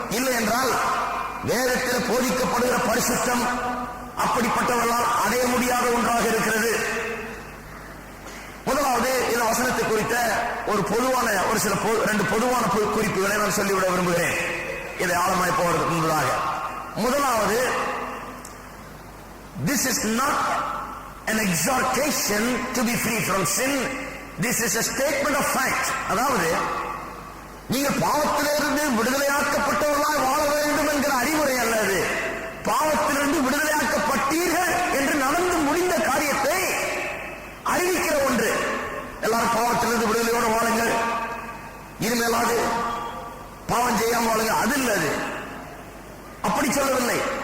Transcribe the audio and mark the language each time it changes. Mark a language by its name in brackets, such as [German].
[Tamil] இல்லை என்றால் வேதத்தில் போதிக்கப்படுகிற பரிசுத்தம் அப்படிப்பட்டவர்களால் அடைய முடியாத ஒன்றாக இருக்கிறது. முதலாவது இந்த வசனத்தை குறித்த ஒரு பொதுவான ஒரு சில 2 பொதுவான குறிப்புகளை நான் சொல்லிவிட விரும்புகிறேன், இதை ஆழமாய் போவதற்கு முன்பதாக. [English] முதலாவது, this is not an exhortation to be free from sin, this is a statement of fact. [Tamil] அதாவது நீங்கள் பாவத்திலிருந்து விடுதலையாக்கப்பட்டவர்களாய் வாழ வேண்டும் என்கிற அறிவுரை அல்லது பாவத்திலிருந்து விடுதலையாக்கப்பட்டீர்கள் என்று நடந்து முடிந்த காரியத்தை அறிவிக்கிற ஒன்று. எல்லாரும் பாவத்திலிருந்து விடுதலையோடு வாழுங்கள், இனிமேலாவது பாவம் செய்யாமல் வாழுங்க, அது இல்லது. அப்படி சொல்லவில்லை.